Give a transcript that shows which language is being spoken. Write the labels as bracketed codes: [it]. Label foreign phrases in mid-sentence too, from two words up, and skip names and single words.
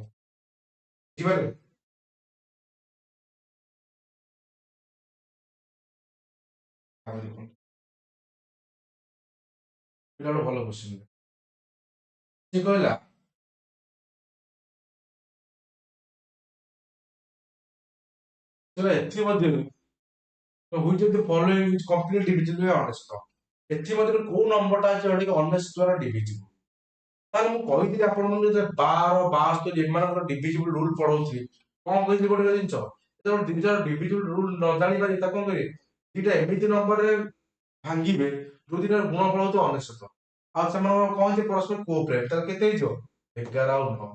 [or] ବୁଝିପାରିଲେ ଆଉ ଦେଖନ୍ତୁ ଏଇଟା ଗୋଟେ ଭଲ କ୍ୱେଶ୍ଚନ। ସେ କହିଲା ଏଥିମଧ୍ୟରୁ [en] which of the following is completely divisible by 19। [or] ଏଥିମଧ୍ୟରୁ କୋଉ ନମ୍ବରଟା ଅଛି ଯୋଉଟାକି 19 ଦ୍ୱାରା ଡିଭିଜିବଲ। ତାହେଲେ ମୁଁ କହିଥିଲି ଆପଣମାନଙ୍କୁ ଯେ 12 72 ଏମାନଙ୍କର [en] divisible rule [or] ପଢଉଥିଲି, କଣ କହିଥିଲି ଗୋଟେ ଜିନିଷ, ଯେତେବେଳେ ଦିଟାର [en] divisible rule [or] ନ ଜାଣିପାରି ତାକୁ କଣ କରିବେ, ଦିଟା ଏମିତି ନମ୍ବରରେ ଭାଙ୍ଗିବେ ଯୋଉ ଦିଟାର ଗୁଣଫଳ ହଉଥିବ 19, ଆଉ ସେମାନଙ୍କର କଣ ହେଇଛି ପରସ୍ପର କୋଅପରେଟ, ତାହେଲେ କେତେ ହେଇଯିବ 11 ଆଉ 9।